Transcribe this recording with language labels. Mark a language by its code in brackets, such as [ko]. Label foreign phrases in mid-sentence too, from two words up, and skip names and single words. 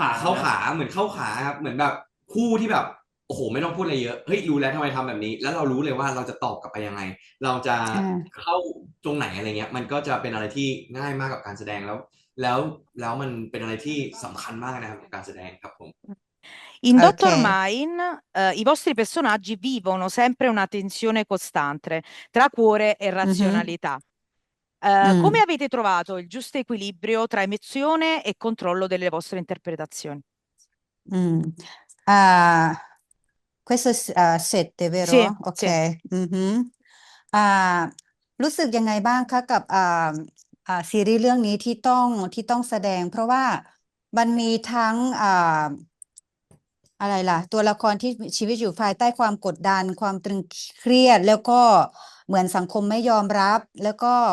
[th] เข้าขาเหมือนเข้าขาครับเหมือนแบบคู่ที่แบบโอ้โหไม่ต้องพูดอะไรเยอะเฮ้ยรู้แล้วทำไมทำแบบนี้ แล้วเรารู้เลยว่าเราจะตอบกลับไปยังไง เราจะ อ่า เข้าตรงไหนอะไรเงี้ยมันก็จะเป็นอะไรที่ง่ายมากกับการแสดงแล้วมันเป็นอะไรที่สำคัญมากนะครับกับการแสดงครับผม [it] In [th] โอเค [it] Dr. Mine, i vostri personaggi vivono sempre una tensione costante tra cuore e [th] อือฮึ [it] razionalità. [th] อืม [it] Come avete trovato il giusto equilibrio tra emozione e controllo delle vostre interpretazioni? อืมอ่า questo 7 vero? Sì, [th] โอเค [it] sì. [th] อือฮึอ่า รู้สึกยังไงบ้างคะกับซีรีส์เรื่องนี้ที่ต้องแสดง เพราะว่ามันมีทั้งอะไรล่ะ ตัวละครที่มีชีวิตอยู่ภายใต้ความกดดัน ความตรึงเครียด แล้วก็เหมือนสังคมไม่ยอมรับ แล้วก็